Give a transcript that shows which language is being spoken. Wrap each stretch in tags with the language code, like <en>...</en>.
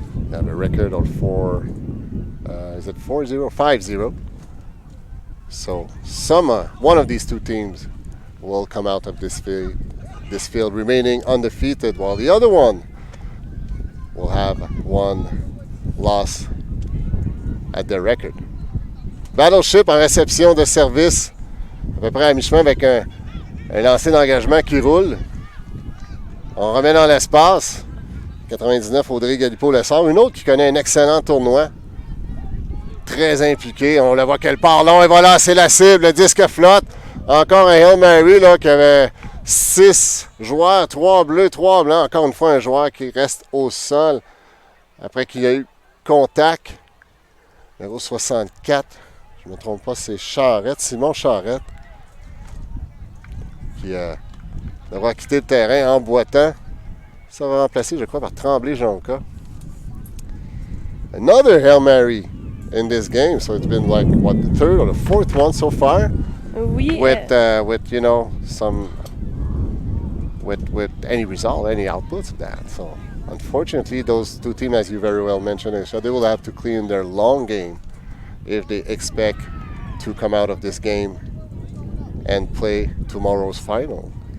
<en>They have a record of 4-0? 5-0. So one of these two teams will come out of this field remaining undefeated, while the other one will have one loss at their record.</en> <fr>Battleship en réception de service, à peu près à mi-chemin avec un lancer d'engagement qui roule. On remet dans l'espace. 99, Audrey Galipo le sort. Une autre qui connaît un excellent tournoi. Très impliquée. On la voit qu'elle part long. Elle va lancer la cible. Le disque flotte. Encore un Hail Mary là, qui avait 6 joueurs. 3 bleus, 3 blancs. Encore une fois, un joueur qui reste au sol. Après qu'il y a eu contact. Numéro 64. Je ne me trompe pas, c'est Charrette. Simon Charrette. Qui devra quitter le terrain en boitant. Ça va remplacer, je crois, par Tremblay-Jonca.</fr> <en>Another Hail Mary in this game, so it's been like what, the third or the fourth one so far.</en> <fr>Oui.</fr> <en>With you know with any result, any outputs of that. So unfortunately, those two teams, as you very well mentioned, they will have to clean their long game if they expect to come out of this game and play tomorrow's final.</en>